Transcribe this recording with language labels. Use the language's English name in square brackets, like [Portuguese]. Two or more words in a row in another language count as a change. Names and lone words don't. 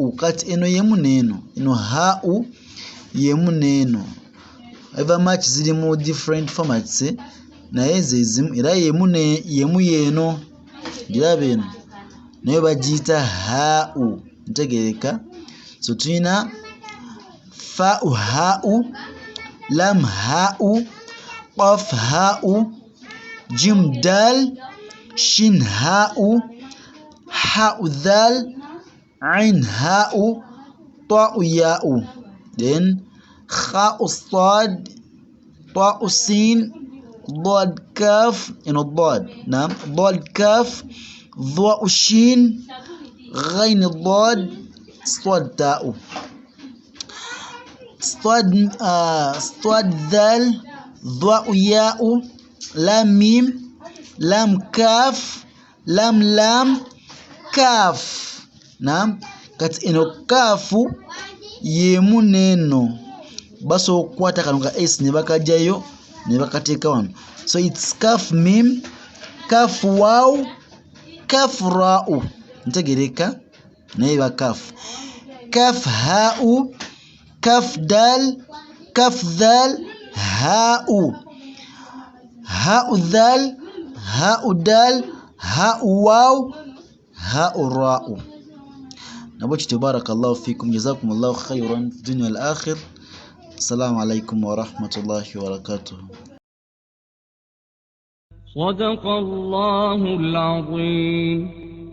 [Ganda] Kati eno yemu neno, eno ha'u yemu neno. Eva match ziri mu [English] different formats [Ganda] naye zezimu era yemu yeno girabe eno naye bagiyita ha'u. Ntegereka. So tuyina [Arabic] فاء هاء، لام هاء، قاف هاء، جيم دال، شين هاء، هاء ذال، عين هاء، طاء ياء. Then خاء صاد، طاء سين, ضاد كاف، ضاد. نعم. ضاد كاف، ظاء شين، غين ضاد، صاد طاء. صاد ذال، ظاء ياء، لام ميم، لام كاف، لام كاف. Naam. [Ganda] Kati eno kafu yemu neno. baso okukwata kano ka s ne bakajjayo ne bakateeka wano. [English] So it's [Arabic] كاف ميم، كاف واو، كاف راء. [Ganda] Ntegereka naye ba [Arabic] كاف. كاف هاء، كاف دال، كاف ذال، هاء. هاء ذال، هاء دال، هاء واو، هاء راء. نبوش بارك الله فيكم جزاكم الله خيرا في الدنيا والآخر. السلام عليكم ورحمة الله وبركاته. صدق الله العظيم.